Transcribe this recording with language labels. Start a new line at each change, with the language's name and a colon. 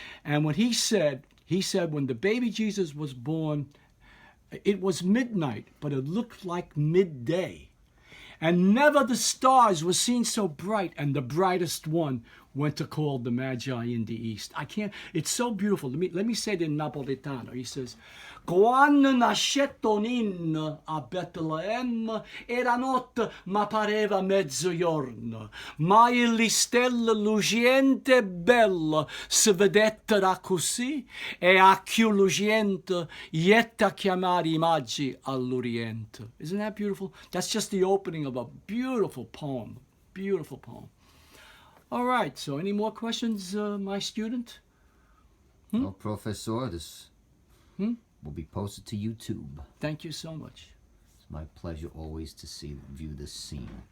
English: And when he said when the baby Jesus was born, it was midnight, but it looked like midday. And never the stars were seen so bright, and the brightest one went to call the Magi in the east. It's so beautiful. Let me say it in Napoletano. He says,
Neapolitan: Quando nascetto ninno a Betlem, era notte ma pareva mezzogiorno, ma il stella lucente bella si vedettera così, e a più lucente ietta chiamare i magi all'Oriente.
English: Isn't that beautiful? That's just the opening of a beautiful poem. Beautiful poem. All right, so any more questions, my student? Well, Professor, this will be posted to YouTube. Thank you so much. It's my pleasure always to view this scene.